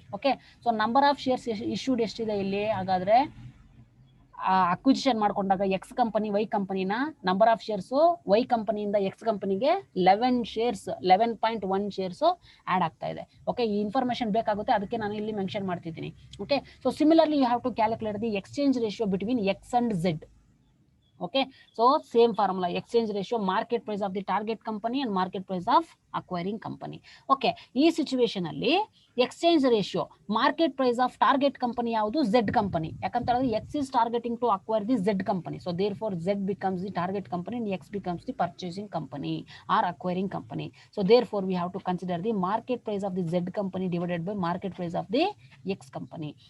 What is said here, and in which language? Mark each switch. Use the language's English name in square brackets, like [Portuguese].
[Kannada] Okay, so number of shares issued ಎಷ್ಟಿದೆ ಇಲ್ಲಿ? ಹಾಗಾದ್ರೆ ಅಕ್ವಿಜಿಷನ್ ಮಾಡ್ಕೊಂಡಾಗ ಎಕ್ಸ್ ಕಂಪನಿ ವೈ ಕಂಪನಿನ ನಂಬರ್ ಆಫ್ ಶೇರ್ಸ್ ವೈ ಕಂಪನಿಯಿಂದ ಎಕ್ಸ್ ಕಂಪನಿಗೆ 11.1 ಶೇರ್ಸ್ ಆಡ್ ಆಗ್ತಾ ಇದೆ. ಓಕೆ, ಈ ಇನ್ಫಾರ್ಮೇಶನ್ ಬೇಕಾಗುತ್ತೆ, ಅದಕ್ಕೆ ನಾನು ಇಲ್ಲಿ ಮೆನ್ಷನ್ ಮಾಡ್ತಿದ್ದೀನಿ. [English] Okay, so similarly you have to calculate the exchange ratio between X and Z. Okay, so same formula, exchange ratio, market price of the target company and market price of acquiring company. [Kannada] Okay, ಈ situation ಅಲ್ಲಿ exchange ratio [English] market price of target company [Kannada] ಯಾವುದು? Z company. [English] ಯಾಕಂತಂದ್ರೆ X is targeting to acquire the Z company. So therefore Z becomes the target company and X becomes the purchasing company or acquiring company. So therefore we have to consider the market price of the Z company divided by market price of the X company.